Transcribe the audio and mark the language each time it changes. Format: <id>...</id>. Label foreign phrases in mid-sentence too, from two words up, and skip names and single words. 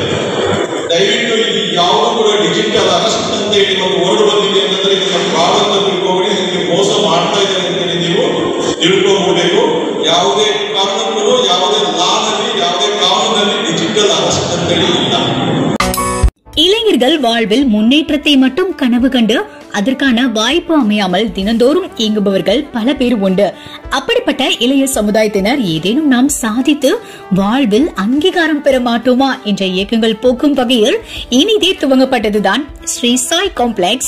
<kn>ದಯವಿಟ್ಟು ಇದು ಯಾವುದು ಕೂಡ</kn> <en>digital arrest</en> <kn>ಅಂತ ಹೇಳಿ ಒಂದು ವರ್ಡ್ ಬಂದಿದೆ ಅಂತಂದ್ರೆ ಇದನ್ನ ಫ್ರಾಡ್ ಅಂತ ತಿಳ್ಕೊಬೇಡಿ, ನಿಮಗೆ ಮೋಸ ಮಾಡ್ತಾ ಇದ್ದಾರೆ ಅಂತೇಳಿ ನೀವು ತಿಳ್ಕೊಬೇಕು. ಯಾವುದೇ ಕಾರಣಕ್ಕೂ ಯಾವುದೇ ಲಾನಲ್ಲಿ ಯಾವುದೇ ಕಾನೂನಲ್ಲಿ</kn> <en>digital arrest</en> <kn>ಅಂತೇಳಿ ಇಲ್ಲ.</kn> <ta>இளைஞர்கள் வாழ்வில் முன்னேற்றத்தை மட்டும் கனவு கண்டு அதற்கான வாய்ப்பு அமையாமல் தினந்தோறும் இயங்குபவர்கள் பல பேர் உண்டு. அப்படிப்பட்ட இளைய சமுதாயத்தினர் ஏதேனும் நாம் சாதித்து வாழ்வில் அங்கீகாரம் பெற மாட்டோமா என்ற இயக்கங்கள் போக்கும் வகையில் இனிதே துவங்கப்பட்டதுதான் ஸ்ரீ சாய் காம்ப்ளெக்ஸ்.</ta>